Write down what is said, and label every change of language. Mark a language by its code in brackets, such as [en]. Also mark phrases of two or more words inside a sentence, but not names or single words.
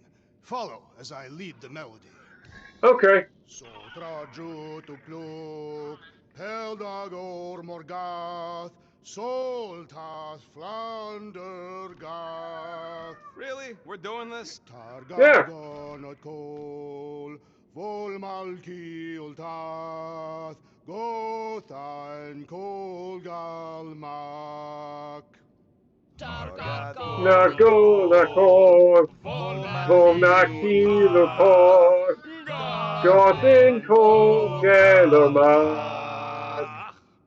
[en] Follow as I lead the melody. Okay. Sotra jutukluk, Peldagor Morgath, Soltas Flandergath. Really? We're doing this? Yeah. Targagonot Kol, Volmalki Ultath, Gothain Kolgalmak. Nakol, Volnakilokor, Gothin Kolgalamat.